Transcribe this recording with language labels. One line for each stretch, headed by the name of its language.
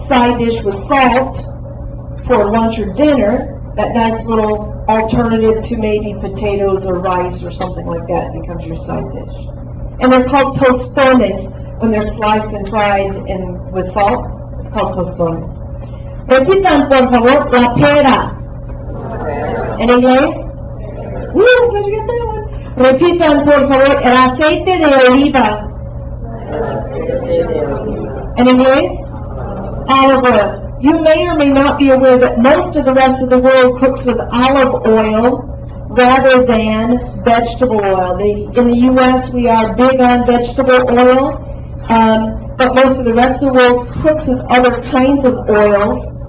English: Side dish with salt for lunch or dinner. That nice little alternative to maybe potatoes or rice or something like that becomes your side dish. And they're called tostones when they're sliced and fried with salt. It's called tostones.
Spanish: Repitan, por favor, la pera. En inglés?
English: Did you get that one?
Spanish: Repitan, por favor, el aceite de oliva. En inglés?
English: Olive oil. You may or may not be aware that most of the rest of the world cooks with olive oil rather than vegetable oil. In the U.S., we are big on vegetable oil, but most of the rest of the world cooks with other kinds of oils.